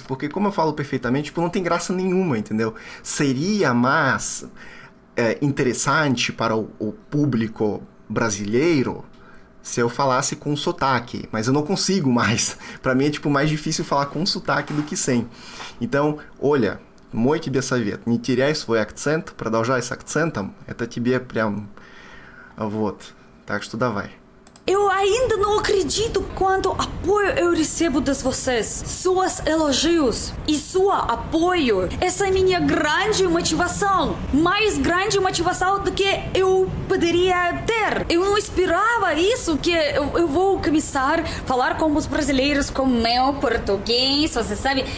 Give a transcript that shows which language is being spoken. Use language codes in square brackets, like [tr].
[pt] Porque como eu falo perfeitamente, tipo, não tem graça nenhuma, entendeu? Seria mais interessante para o público brasileiro se eu falasse com sotaque, mas eu não consigo mais. Pra mim é tipo mais difícil falar com sotaque do que sem. Então, olha, [ru] мой тебе совет, не теряй свой акцент, продолжай с акцентом, это тебе прям вот. Так что давай. [pt] Eu ainda não acredito quanto apoio eu recebo de vocês. Suas elogios e seu apoio. Essa é minha grande motivação. Mais grande motivação do que eu poderia ter. Eu não esperava isso, que eu vou começar a falar com os brasileiros com meu português, você sabe?